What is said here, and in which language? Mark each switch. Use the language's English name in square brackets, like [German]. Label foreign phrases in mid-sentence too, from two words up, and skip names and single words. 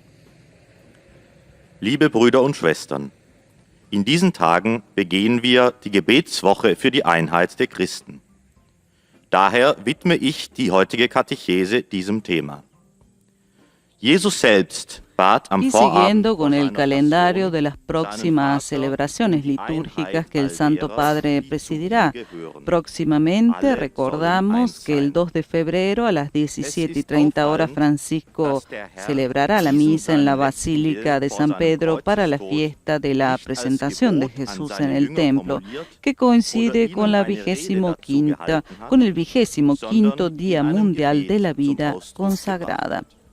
[German] Liebe Brüder und Schwestern, in diesen Tagen begehen wir die Gebetswoche für die Einheit der Christen. Daher widme ich die heutige Katechese diesem Thema. Jesus selbst bat am [Spanish] Y [German] Vorabend [Spanish] siguiendo con [German] vor [Spanish] el [German] seiner [Spanish] calendario [German] Passion [Spanish] de las próximas celebraciones litúrgicas que el Santo Padre presidirá, próximamente recordamos que el 2 de febrero a las 17:30 horas Francisco celebrará la misa en la Basílica de San Pedro para la fiesta de la presentación de Jesús en el templo, que coincide con el 25º Día Mundial de la Vida Consagrada.